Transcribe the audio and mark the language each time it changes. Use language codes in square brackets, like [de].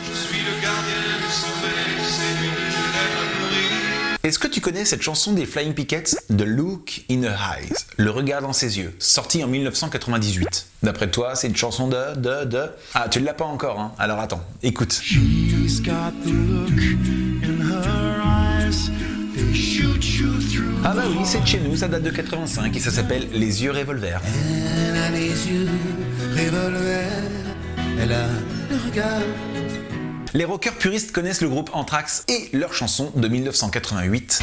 [fr] Je suis le gardien du sommeil, c'est lui que je l'aime à mourir. Est-ce que tu connais cette chanson des Flying Pickets, The Look in Her Eyes, Le regard dans ses yeux, sortie en 1998? D'après toi, c'est une chanson de... Ah, tu l'as pas encore, hein? Alors attends, écoute. [en] She's got the look in her eyes, they shoot you through. [fr] Ah bah oui, c'est de chez nous, ça date de 85 et ça s'appelle Les yeux revolver. Elle a les yeux revolver, elle a le regard. Les rockers puristes connaissent le groupe Anthrax et leur chanson de 1988.